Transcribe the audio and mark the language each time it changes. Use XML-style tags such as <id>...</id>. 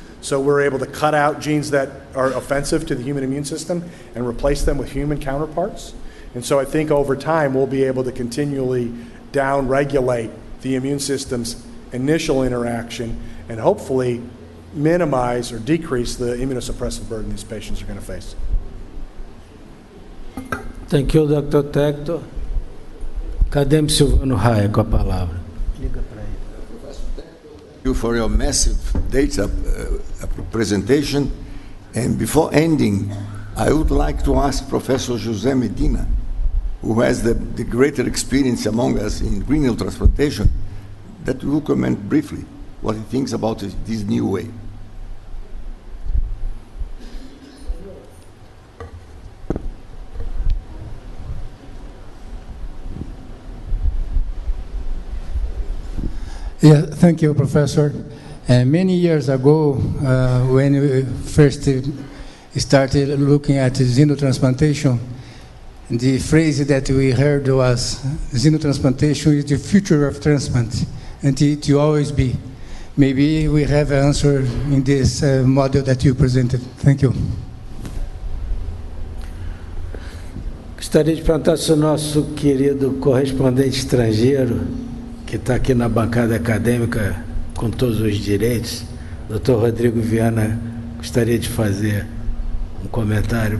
<en>So we're able to cut out genes that are offensive to the human immune system and replace them with human counterparts. And so I think over time we'll be able to continually down-regulate the immune system's initial interaction and hopefully minimize or decrease the immunosuppressive burden these patients are going to face. Thank you, Dr. Tector.</en> <pt>Acadêmico Silvano Raia com a palavra.</pt> <en>Thank you for your massive data presentation. And before ending, I would like to ask Professor José Medina, who has the greater experience among us in renal transplantation, that will comment briefly what he thinks about this new way. Yeah, thank you, Professor. Many years ago, when we first started looking at xenotransplantation, the phrase that we heard was, xenotransplantation is the future of transplant, and it will always be. Maybe we have an answer in this model that you presented. Thank you.</en> <pt>Gostaria de perguntar se o nosso querido correspondente estrangeiro, que está aqui na bancada acadêmica com todos os direitos, Dr. Rodrigo Viana, gostaria de fazer um comentário.</pt>